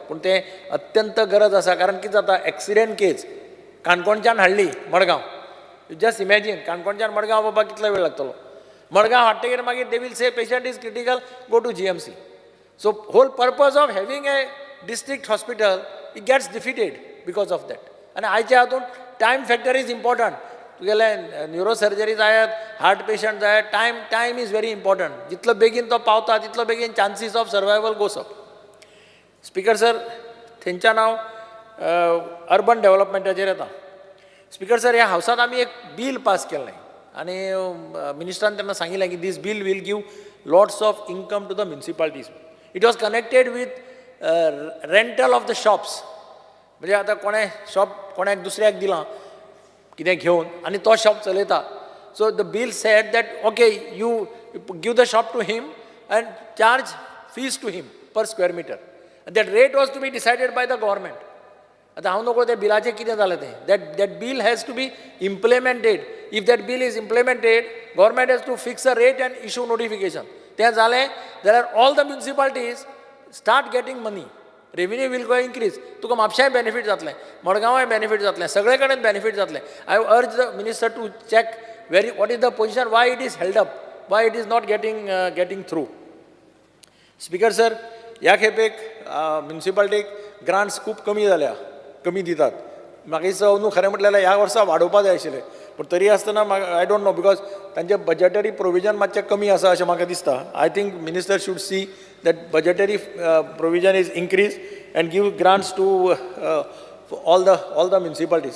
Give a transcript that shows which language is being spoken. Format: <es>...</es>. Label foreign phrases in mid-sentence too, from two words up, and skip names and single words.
<kok>पूण तें अत्यंत गरज आसा, कारण कितें जाता,</kok> <en>accident case</en> <kok>काणकोणच्यान हाडली मडगांव.</kok> <en>just imagine,</en> <kok>काणकोणच्यान मडगांव बाबा कितलो वेळ लागतलो. मडगांव हाडटकीर मागीर</kok> <en>they will say patient is critical, go to GMC. so whole purpose of having a district hospital it gets defeated because of that.</en> <kok>आनी आयच्या हातूंत</kok> <en>time factor is important. तुगेले neuro surgery जायत, heart patient जायत, time is very important.</en> <kok>जितलो बेगीन तो पावता तितलो बेगीन</kok> <en>chances of survival goes up. speaker sir,</en> <kok>थंयच्यान हांव</kok> <en>urban developmentाचेर</en> <kok>येता.</kok> <en>speaker sir,</en> <kok>ह्या हावसांत आमी एक बील पास केल्लें आनी मिनिस्टरान तेन्ना सांगिल्लें की</kok> <en>this bill will give lots of income to the municipalities. it was connected with rental of the shops.</en> <kok>म्हणजे आतां कोणें शॉप कोणाक दुसऱ्याक दिलां कितें घेवन आनी तो शॉप चलयता,</kok> <en>So the bill said that, okay, you give the shop to him and charge fees to him per square meter. And that rate was to be decided by the government.</en> <kok>आता हांव नको त्या बिलाचें कितें जालें तें</kok> <en>that bill has to be implemented. If that bill is implemented, government has to fix a rate and issue notification.</en> <kok>तें जालें जाल्यार</kok> <en>all the municipalities start getting money. Revenue will go increase.</en> <kok>तुका म्हापशांय बेनिफीट जातलें, मडगांवाय बेनिफीट जातलें, सगळे कडेन बेनिफीट जातलें.</kok> <en>I urge the minister to check what is the position, why it is held up, why it is not getting through. Speaker sir,</en> <kok>ह्या खेपेक म्युनिसिपालिटीक ग्रांट्स खूब कमी दितात. म्हाका दिसता अंदू खरें म्हटल्यार ह्या वर्सा वाडोवपा जाय आशिल्लें, पूण तरी आसतना</kok> <en>I don't know because</en> <kok>तांचे</kok> <en>budgetary provision</en> <kok>मातशें कमी आसा अशें म्हाका दिसता.</kok> <en>I think minister should see that budgetary provision is increase and give grants to all the municipality.</en>